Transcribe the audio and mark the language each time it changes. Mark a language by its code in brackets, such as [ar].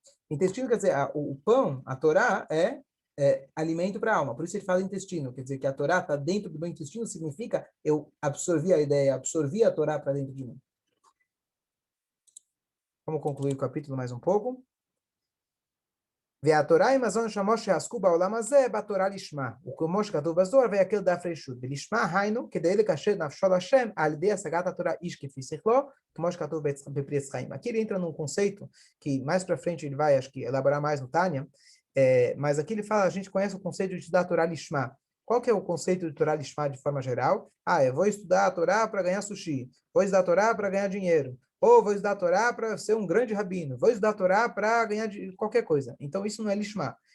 [pt] Intestino quer dizer, o pão, a Torá, é alimento para a alma. Por isso ele fala intestino. Quer dizer que a Torá está dentro do meu intestino, significa eu absorvi a ideia, absorvi a Torá para dentro de mim. Vamos concluir o capítulo mais um pouco. [he] והתורה היא מזון שמוש שעסקו בעולם הזה, בתורה לשמה. וכמו שכתוב בזוהר, ויקל דף רשות. ולשמה היינו, כדי לקשר נפשו להשם, על ידי השגת התורה איש כפי שכלו, כמו שכתוב בפרי עץ חיים. [pt] Aqui ele entra num conceito que mais para frente ele vai, acho que, elaborar mais no Tânia, mas aqui ele fala, a gente conhece o conceito de estudar a Torá Lishma. Qual que é o conceito de Torá Lishma de forma geral? Eu vou estudar a Torá para ganhar sushi, vou estudar a Torá para ganhar dinheiro, ou vou estudar a Torá para ser um grande rabino, vou estudar a Torá para ganhar qualquer coisa. Então isso não é Lishma.